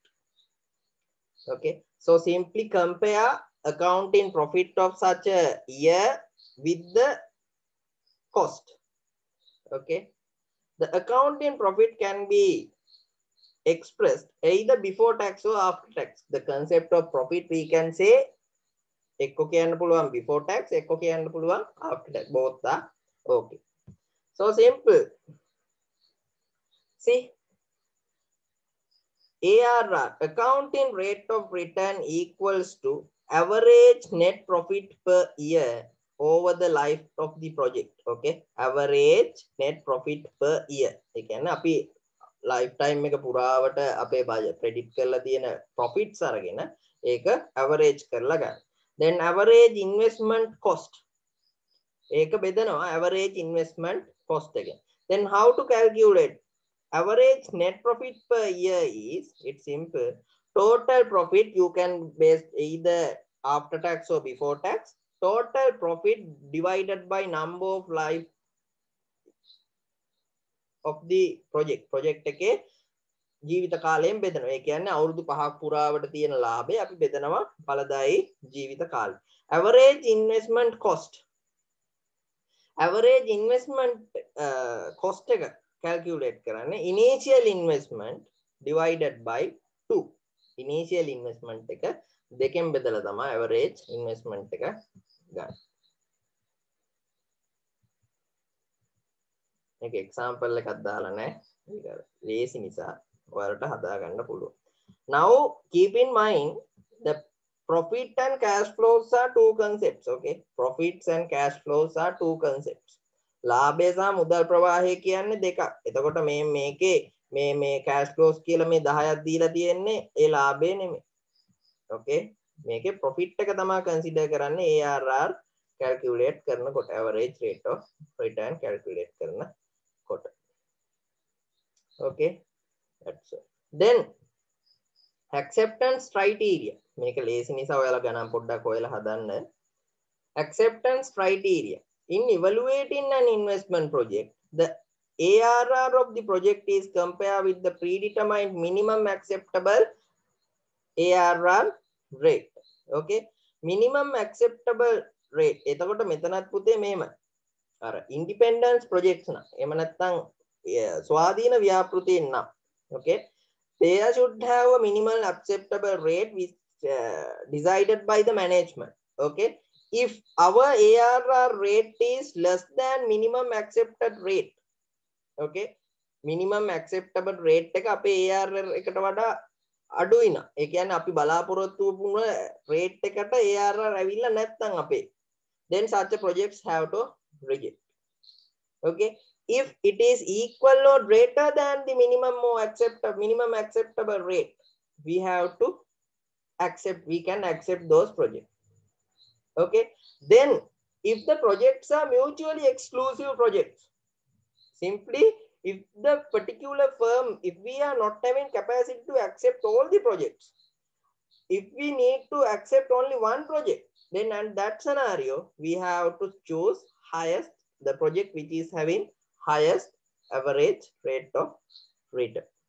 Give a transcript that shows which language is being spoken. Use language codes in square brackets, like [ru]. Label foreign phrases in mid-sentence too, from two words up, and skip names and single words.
[en] Okay, so simply compare accounting profit of such a year with the cost. Okay, the accounting profit can be expressed either before tax or after tax. The concept of profit we can say [si] එක්කෝ කියන්න පුළුවන් [en] before tax, [si] එක්කෝ කියන්න පුළුවන් [en] after tax. Both are okay. So simple. See, ARR, accounting rate of return, equals to average net profit per year over the life of the project. Okay, average net profit per year. [si] ඒ කියන්නේ අපි lifetime එක පුරාවට අපේ [en] budget predict [si] කරලා තියෙන profits අරගෙන ඒක average කරලා ගන්න. [en] Then average investment cost. [si] ඒක බෙදනවා [en] average investment cost [si] එක. [en] Then how to calculate? Average net profit per year is, it's simple. Total profit you can base either after tax or before tax. Total profit divided by number of life of the project. [si] Project එකේ ජීවිත කාලයෙන් බෙදනවා. ඒ කියන්නේ අවුරුදු 5ක් පුරාවට තියෙන ලාභය අපි බෙදනවා ඵලදායී ජීවිත කාලය. [en] Average investment cost. Average investment cost [si] එක calculate කරන්නේ [en] initial investment divided by 2. Initial investment [si] එක දෙකෙන් බෙදලා තමයි [en] average investment [si] එක ගන්න. මේක example එකක් දාලා නැහැ. ඒක ලේසි නිසා ඔයාලට හදා ගන්න පුළුවන්. [en] Now keep in mind the profit and cash flows are two concepts. Okay, profits and cash flows are two concepts. [si] ලාභය සහ මුදල් ප්‍රවාහය කියන්නේ දෙකක්. එතකොට මේකේ මේ [en] cash flows [si] කියලා මේ 10ක් දීලා තියෙන්නේ ඒ ලාභය නෙමෙයි. Okay, මේකේ profit එක තමයි consider කරන්නේ [en] ARR calculate [si] කරනකොට, [en] average rate of return calculate [si] කරනකොට. [en] Okay, that's it. Then acceptance criteria. [si] මේක ලේසි නිසා ඔයාලා ගණන් පොඩ්ඩක් හොයලා හදන්න. [en] Acceptance criteria. In evaluating an investment project, the ARR of the project is compared with the predetermined minimum acceptable ARR rate. Okay, minimum acceptable rate. [si] එතකොට මෙතනත් පුතේ මේම අර [en] independence projects [si] නා. එහෙම නැත්නම් ස්වාධීන ව්‍යාපෘතීන් නම්. [en] Okay, they should have a minimal acceptable rate which decided by the management. Okay, if our ARR rate is less than minimum accepted rate, okay, minimum acceptable rate [si] එක අපේ ARR එකට වඩා අඩුයි නා. ඒ කියන්නේ අපි බලාපොරොත්තු වුණ rate එකට ARR ඇවිල්ලා නැත්නම් අපේ, [en] then such a projects have to reject. Okay, if it is equal or greater than the minimum acceptable rate, we have to we can accept those projects. Okay. Then if the projects are mutually exclusive projects, simply if the particular firm, if we are not having capacity to accept all the projects, if we need to accept only one project, then in that scenario, we have to choose highest, the project which is having highest average rate of return.